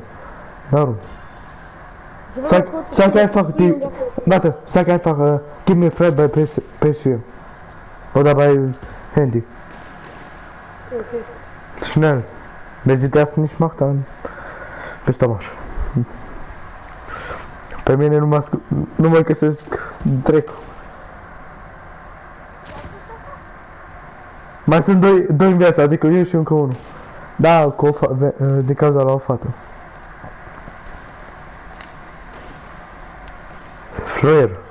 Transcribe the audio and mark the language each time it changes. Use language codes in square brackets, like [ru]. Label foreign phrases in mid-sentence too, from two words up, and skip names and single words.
[de] Darum. Sag einfach warte, sag einfach, gib mir frei bei PS4. Oder bei Handy. Okay. Schnell. Wenn sie das nicht macht, dann bist du Arsch. [ro] Pe mine nu mai găsesc drept. Mai sunt doi în viață, adică eu și încă unul. Da, din cauza la o fată. Fluier.